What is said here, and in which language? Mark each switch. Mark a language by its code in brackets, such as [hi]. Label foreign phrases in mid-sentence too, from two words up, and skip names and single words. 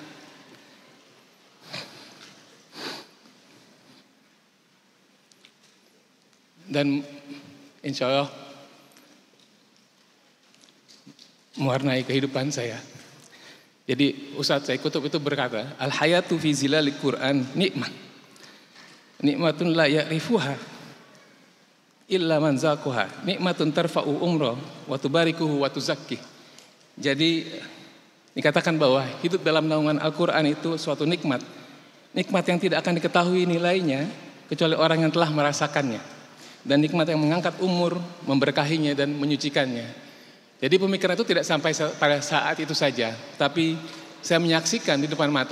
[id] Dan [ar] إن شاء الله [id] mewarnai kehidupan saya. Jadi Ustadz Sayyid Qutb itu berkata, [ar] الحياة في ظلال القرآن نعمة. نعمة لا يعرفها إلا من ذاقها. نعمة ترفع العمر وتباركه وتزكيه. [id] Jadi dikatakan bahwa hidup dalam naungan Al-Qur'an itu suatu nikmat. Nikmat yang tidak akan diketahui nilainya kecuali orang yang telah merasakannya. Dan nikmat yang mengangkat umur, memberkahinya dan menyucikannya. Jadi pemikiran itu tidak sampai pada saat itu saja, tapi saya menyaksikan di depan mata.